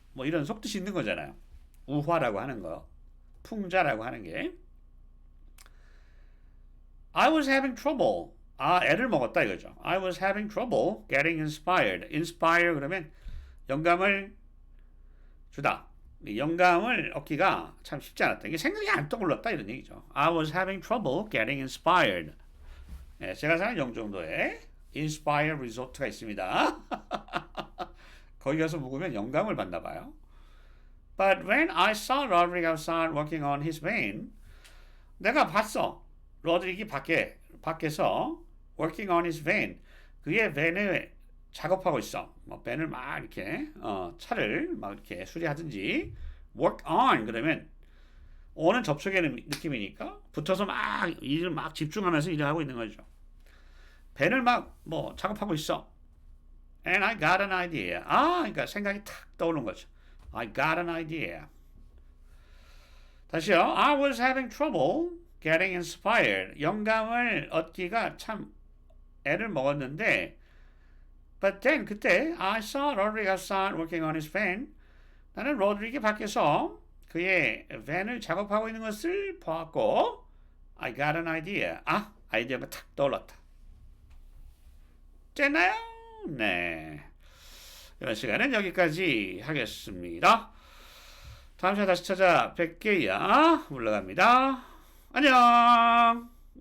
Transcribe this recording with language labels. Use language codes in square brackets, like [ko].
[ko] 이런 속뜻이 있는 거잖아요. 우화라고 하는 거, 풍자라고 하는 게. [en] I was having trouble. [ko] 애를 먹었다 이거죠. [en] I was having trouble getting inspired. [ko] inspire 그러면 영감을 주다. 영감을 얻기가 참 쉽지 않았다. 이게 생각이 안 떠올랐다 이런 얘기죠. [en] I was having trouble getting inspired. [ko] 제가 사는 영종도에 inspire 리조트가 있습니다. 거기 가서 묵으면 영감을 받나 봐요. [en] But when I saw Roderick outside working on his van, [ko] 내가 봤어. 로드릭이 밖에서 [en] working on his van, [ko] 그의 밴을 작업하고 있어. 밴을 막 이렇게 차를 막 이렇게 수리하든지. work on 그러면 on은 접속의 느낌이니까 붙어서 막 일을 막 집중하면서 일을 하고 있는 거죠. 밴을 막 작업하고 있어. [en] And I got an idea. [ko] 그러니까 생각이 탁 떠오른 거죠. [en] I got an idea. [ko] 다시요. [en] I was having trouble getting inspired. [ko] 영감을 얻기가 참 애를 먹었는데 [en] But then [ko] 그때 [en] I saw Roderick outside working on his van. [ko] 나는 로드릭이 밖에서 그의 밴을 작업하고 있는 것을 보았고 [en] I got an idea. [ko] 아이디어가 탁 떠올랐다. 됐나요? 네. 이번 시간은 여기까지 하겠습니다. 다음 시간에 다시 찾아뵐게요. 물러갑니다. 안녕.